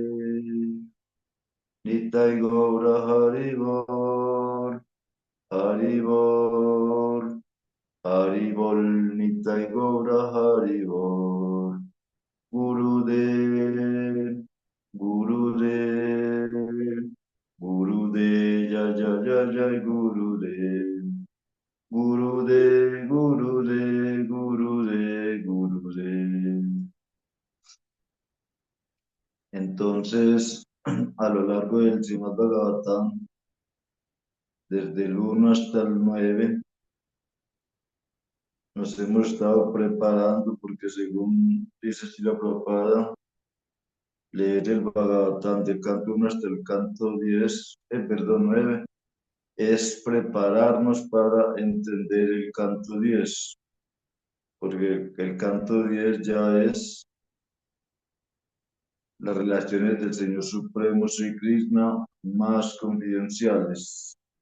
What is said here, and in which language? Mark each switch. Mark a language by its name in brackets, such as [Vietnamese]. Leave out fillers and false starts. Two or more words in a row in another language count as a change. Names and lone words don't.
[Bangla] Nitai Gaura Haribol, Haribol, Haribol, Nitai Gaura Haribol. [Sanskrit] Gurudev, Gurudev, Gurudev, Jai Jai Jai Jai Gurudev, Gurudev, Gurudev, Gurudev, Gurudev. [Spanish] Entonces, a lo largo del Srimad Bhagavatam, desde el 1 hasta el 9, nos hemos estado preparando porque según dice Srila Prabhupada, leer el Bhagavatam del canto 1 hasta el canto 10, perdón, 9, es prepararnos para entender el canto 10, porque el canto 10 ya es las relaciones del Señor Supremo Sri Krishna más confidenciales.